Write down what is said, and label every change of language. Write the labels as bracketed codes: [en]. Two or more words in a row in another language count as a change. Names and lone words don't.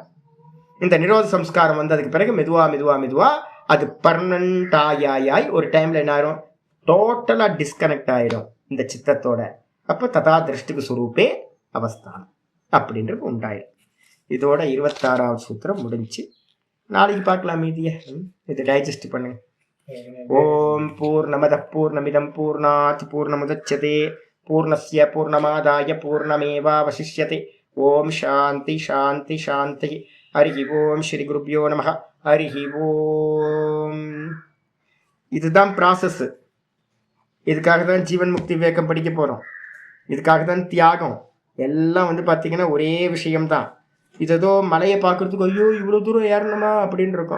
[ta] இந்த நிரோத சம்ஸ்காரம் வந்ததுக்கு பிறகு மெதுவா அது பர்மனன்ட் ஆயாய் ஒரு டைம்ல என்ன ஆயிரும், டோட்டலா டிஸ்கனெக்ட் ஆயிடும் இந்த சித்தத்தோட. அப்போ [sa] तदा दृष्टिक्कु स्वरूपे अवस्थानम् [ta] அப்படின்றது உண்டாயிடும். இதோட 26வது சூத்திரம் முடிஞ்சு. நாளைக்கு பார்க்கலாம் மீதிய. இது டைஜஸ்ட் பண்ணுங்க. [sa] ॐ पूर्णमद पूर्णमिदं पूर्णात् पूर्णमुदच्यते पूर्णस्य पूर्णमादाय पूर्णमेवावशिष्यते. ॐ शान्ति शान्ति शान्ति. हरि ॐ श्री गुरुभ्यो नमः. हरि ॐ. [ta] இதுதான் ப்ராசஸ். இதுக்காக தான் ஜீவன் முக்தி விவேகம் படிக்க போகிறோம். இதுக்காக தான் தியாகம். எல்லாம் வந்து பார்த்தீங்கன்னா ஒரே விஷயம்தான். இது ஏதோ மலையை பார்க்குறதுக்கு ஐயோ இவ்வளோ தூரம் ஏறணுமா அப்படின்னு இருக்கும்.